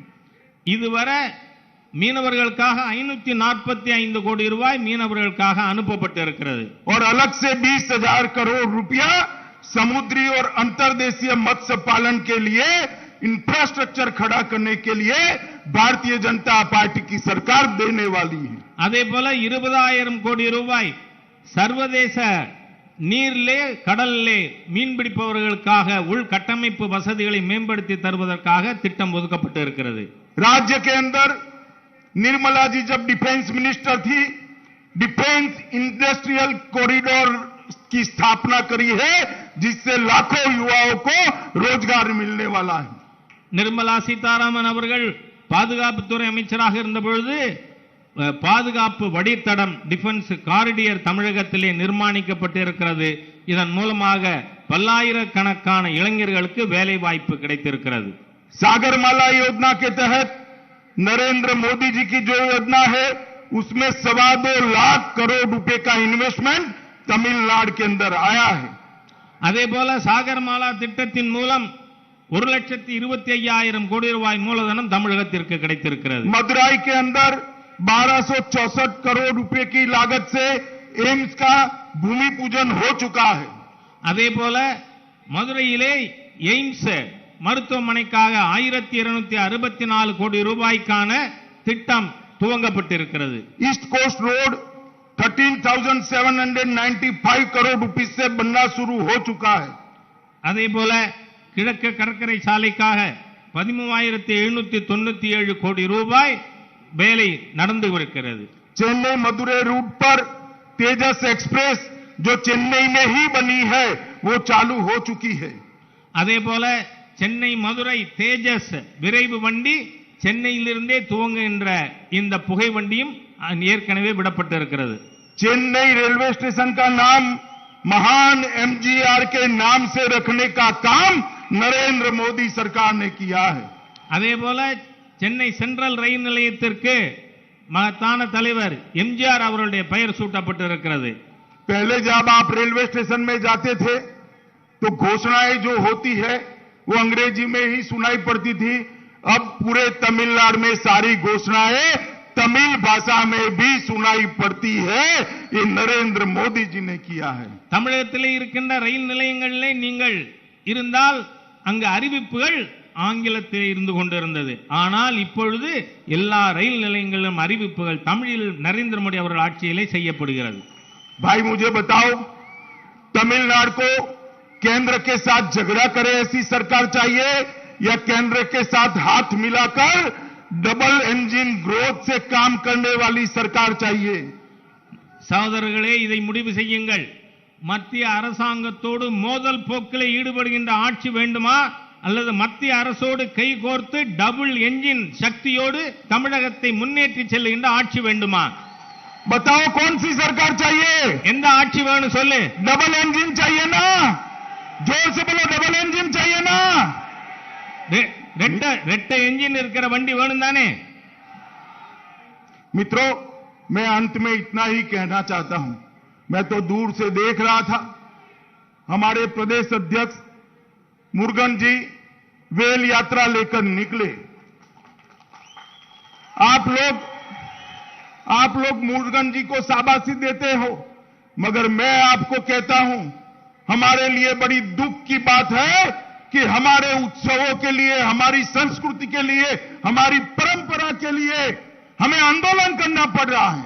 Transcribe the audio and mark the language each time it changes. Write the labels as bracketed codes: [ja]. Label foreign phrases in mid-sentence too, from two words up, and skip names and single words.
[ta] இதுவரை மீனவர்களுக்காக 545 கோடி ரூபாய் மீனவர்களுக்காக அனுப்பப்பட்டு இருக்கிறது. [hi] और अलग से 20,000 करोड़ रुपया समुद्री और अंतर्देशीय मत्स्य पालन के लिए इंफ्रास्ट्रक्चर खड़ा करने के लिए भारतीय जनता पार्टी की सरकार देने वाली है. [ta] அதே போல 20,000 கோடி ரூபாய் சர்வதேச நீரிலே கடலிலே மீன்பிடிப்பவர்களுக்காக உள்கட்டமைப்பு வசதிகளை மேம்படுத்தி தருவதற்காக திட்டம் ஒதுக்கப்பட்டு இருக்கிறது. [hi] राज्य के अंदर निर्मला जी जब [en] defence minister [hi] थी, [en] defence industrial corridor [hi] की स्थापना करी है, जिससे लाखों युवाओं को रोजगार मिलने वाला है. [ta] நிர்மலா சீதாராமன் அவர்கள் பாதுகாப்புத்துறை அமைச்சராக இருந்த பொழுது பாதுகாப்பு வழித்தடம் [en] defence corridor [ta] தமிழகத்திலே நிர்மாணிக்கப்பட்டு இருக்கிறது. இதன் மூலமாக பல்லாயிரக்கணக்கான இளைஞர்களுக்கு வேலை வாய்ப்பு கிடைத்திருக்கிறது. [hi] सागरमाला योजना के तहत नरेंद्र मोदी जी की जो योजना है, उसमें 2.25 लाख करोड़ रुपए का इन्वेस्टमेंट तमिलनाडु के अंदर आया है. [ta] அதே போல சாகர்மாலா திட்டத்தின் மூலம் 1,25,000 கோடி ரூபாய் மூலதனம் தமிழகத்திற்கு கிடைத்திருக்கிறது. [hi] मदुराई के अंदर 1264 करोड़ रुपए की लागत से एम्स का भूमि पूजन हो चुका है. [ta] அதே போல மதுரையிலே எய்ம்ஸ் மருத்துவமனைக்காக 1,264 கோடி ரூபாய்க்கான திட்டம் துவங்கப்பட்டிருக்கிறது. [hi] ईस्ट कोस्ट रोड 13,795 करोड़ रुपए से बनना शुरू हो चुका है. [ta] அதே போல கிழக்கு கடற்கரை சாலைக்காக 13,797 கோடி ரூபாய் வேலை நடந்து வருகிறது. [hi] चेन्नई मदुरै रूट पर तेजस एक्सप्रेस जो चेन्नई में ही बनी है, वो चालू हो चुकी है. [ta] அதே போல சென்னை மதுரை தேஜஸ் விரைவு வண்டி சென்னையிலிருந்தே துவங்குகின்ற இந்த புகை வண்டியும் ஏற்கனவே விடப்பட்டிருக்கிறது. [hi] चेन्नई रेलवे स्टेशन का नाम महान एमजीआर के नाम से रखने का काम नरेंद्र मोदी सरकार ने किया है. [ta] அதே போல சென்னை சென்ட்ரல் ரயில் நிலையத்திற்கு மகத்தான தலைவர் எம்ஜிஆர் அவருடைய பெயர் சூட்டப்பட்டிருக்கிறது. [hi] पहले जब आप रेलवे स्टेशन में जाते थे तो घोषणाएं जो होती है वो अंग्रेजी में ही सुनाई पड़ती थी. अब पूरे तमिलनाडु में सारी घोषणाएं तमिल भाषा में भी सुनाई पड़ती है. ये नरेंद्र मोदी जी ने किया है. [ta] தமிழகத்திலே இருக்கின்ற ரயில் நிலையங்களிலே நீங்கள் இருந்தால் அங்கு அறிவிப்புகள் ஆங்கிலத்தில் இருந்து கொண்டிருந்தது. ஆனால் இப்பொழுது எல்லா ரயில் நிலையங்களிலும் அறிவிப்புகள் தமிழில் நரேந்திர மோடி அவர்கள் ஆட்சியிலே செய்யப்படுகிறது. [hi] भाई मुझे बताओ, तमिलनाडु को केंद्र के साथ झगड़ा करे ऐसी सरकार चाहिए या केंद्र के साथ हाथ मिलाकर [en] double engine growth [hi] से काम करने वाली सरकार चाहिए? [ta] சகோதரர்களே, இதை முடிவு செய்யுங்கள். மத்திய அரசாங்கத்தோடு மோதல் போக்கில் ஈடுபடுகின்ற ஆட்சி வேண்டுமா, அல்லது மத்திய அரசோடு கைகோர்த்து [en] double engine [ta] சக்தியோடு தமிழகத்தை முன்னேற்றி செல்லுகின்ற ஆட்சி வேண்டுமா? [hi] बताओ कौन सी सरकार चाहिए? [ta] எந்த ஆட்சி வேணும் சொல்லு. [en] double engine [hi] चाहिए ना? जोर से बोलो, [en] double engine [hi] चाहिए ना? [ta] ரெட்ட என்ஜின் இருக்கிற வண்டி வேணும் தானே? [hi] मित्रों, मैं अंत में इतना ही कहना चाहता हूं. मैं तो दूर से देख रहा था, हमारे प्रदेश अध्यक्ष मुरुगन जी वेल यात्रा लेकर निकले. आप लोग मुरुगन जी को शाबाशी देते हो, मगर मैं आपको कहता हूं, हमारे लिए बड़ी दुख की बात है कि हमारे उत्सवों के लिए, हमारी संस्कृति के लिए, हमारी परंपरा के लिए हमें आंदोलन करना पड़ रहा है.